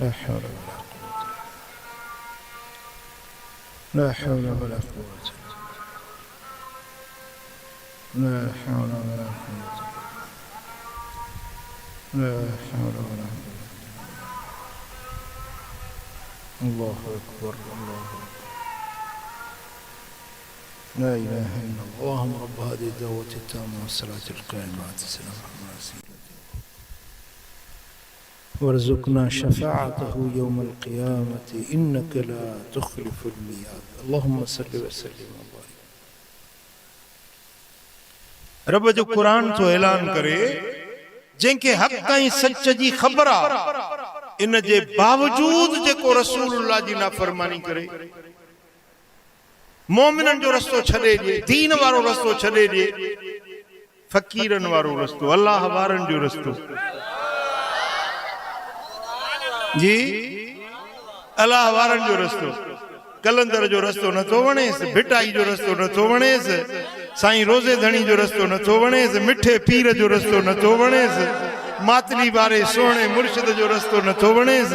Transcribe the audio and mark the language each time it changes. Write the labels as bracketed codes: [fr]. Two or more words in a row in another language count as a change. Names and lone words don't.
[ar] لا حول ولا لا حول ولا قوة لا حول ولا قوة لا حول ولا قوة الله أكبر، الله أكبر، لا إله إلا الله. اللهم رب هذه الدعوة التامة والصلاة القائمة السلام على رسول الله وارزقنا شفاعته يوم القيامة إنك لا تخلف الميعاد. اللهم صل وسلم وبارك. [sd] रब जो कुरान तो ऐलान करे जंहिंखे हक़ ऐं सच जी ख़बर आहे, इन जे बावजूद जेको रसूलुल्लाह जी नाफरमानी करे, मोमिननि जो रस्तो छॾे ॾिए, दीन वारो रस्तो छॾे ॾिए, फ़कीरनि वारो रस्तो, अल्लाह वारनि जो रस्तो जी, अल्लाह वारनि जो रस्तो, कलंदर जो रस्तो नथो वणेसि, भिटाई जो रस्तो नथो वणेसि, साईं रोज़े धणी जो रस्तो नथो वणेसि, मिठे पीर जो रस्तो नथो वणेसि, मातली वारे सोणे मुर्शिद जो रस्तो नथो वणेसि।